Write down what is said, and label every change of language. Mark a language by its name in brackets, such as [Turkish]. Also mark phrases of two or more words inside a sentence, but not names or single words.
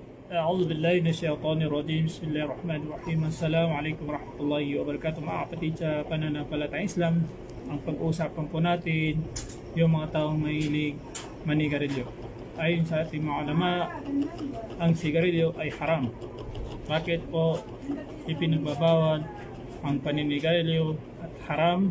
[Arabic] أعوذ بالله من الشيطان الرجيم. بسم الله الرحمن الرحيم. السلام عليكم ورحمة الله وبركاته. [Filipino] Mga kapatid sa pananampalatayang Islam, ang pag-uusapan po natin yung mga taong mahilig manigarilyo. Ayon sa ating mga ulama, ang sigarilyo ay haram. Bakit po ipinagbabawal ang paninigarilyo at haram?